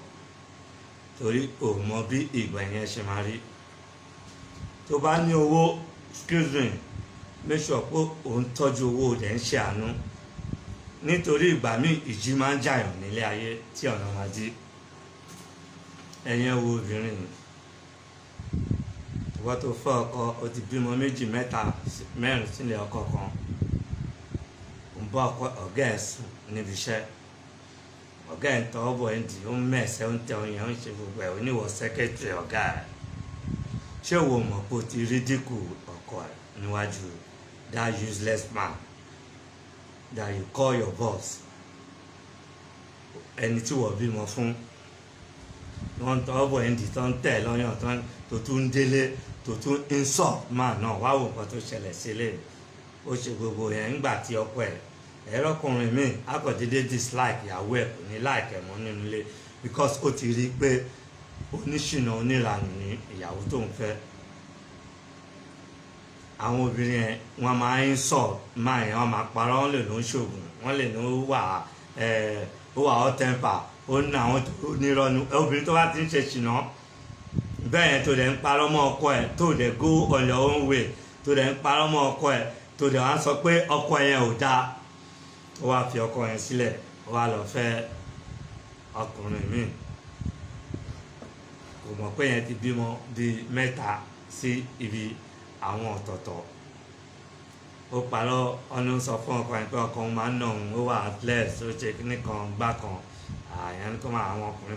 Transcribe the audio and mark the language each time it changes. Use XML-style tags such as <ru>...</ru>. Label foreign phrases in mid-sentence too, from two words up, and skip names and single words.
<yo>Torí o mọ bí ìgbà yẹn ṣe máa rí. Tó bá ní owó,</yo> <en>excuse me, make sure</en> <yo>pé o ń tọ́jú owó rẹ̀ ń ṣe àánú. Nítorí ìgbà míì ìjì máa ń jàyàn nílé ayé tí ọ̀nà máa dí. Ẹ̀yin wo obìnrin ìwọ tó fẹ́ ọkọ o ti bímọ 2, 3, 4 sílẹ̀ ọkọ kan. Bọ́ ọ̀gá ẹ̀ sùn níbi iṣẹ́ ọ̀gá ẹ̀ ń tọ́ ọ̀bọ̀ ẹ̀ ń dì ó ń mẹ̀sẹ̀ ó ń tẹ oyin ó ń ṣe gbogbo ẹ̀ oníwọ̀ sẹ́kẹ́tìrì ọ̀gá ẹ̀ ṣé wo mọ̀ pé o ti rí dínkù ọkọ ẹ̀ níwájú</yo> <en>that useless man that you call your boss</en> <yo>ẹni tí wọ́n bímọ fún wọ́n ń tọ́ ọ̀bọ̀ ẹ̀ ń dì tó ń tẹ̀ lọ́yàn tó tún ń délé tó tún ń sọ máa náà wá wò nǹkan tó ṣẹlẹ̀ sílẹ̀ ó ṣe gbogbo yẹn ńgbà tí ọkọ ẹ̀ ẹ̀rọkùnrin mi akọ̀dédé dislike ìyàwó ẹ̀ kò ní like ẹ̀ mọ́ nínú ilé because ó ti rí i pé oníṣìnà oníranù ní ìyàwó tó ń fẹ́. Àwọn obìnrin yẹn wọ́n máa ń sọ máa yẹn wọ́n máa parọ́ wọ́n lè ló ń ṣoògùn wọ́n lè ní ó wà</yo> <en>hot temper</en> <yo>ó ní àwọn tó nírọ́nu obìnrin tó bá ti ń ṣe ṣìnà bẹ́ẹ̀ yẹn tó dẹ̀ ń parọ́ mọ́ ọkọ ẹ̀ tó dẹ̀</yo> <en>go on your own way</en> <yo>tó dẹ̀ ń parọ́ mọ́ ọkọ ẹ̀ tó dẹ̀ wá sọ pé ọkọ yẹn ò dáa ó wá fi ọkọ yẹn sílẹ̀ ó wá lọ fẹ́ ọkùnrin míì kò mọ̀ pé yẹn ti bímọ bíi 3 sí ibi àwọn ọ̀tọ̀ọ̀tọ̀ ó parọ́ ọ̀nà sọ fún ọkọ yẹn pé ọkọ òun máa ń nà òun ó wà athlete ó ṣe kíní kan gbá kan àyàn ní kó máa àwọn ọkùnrin</yo>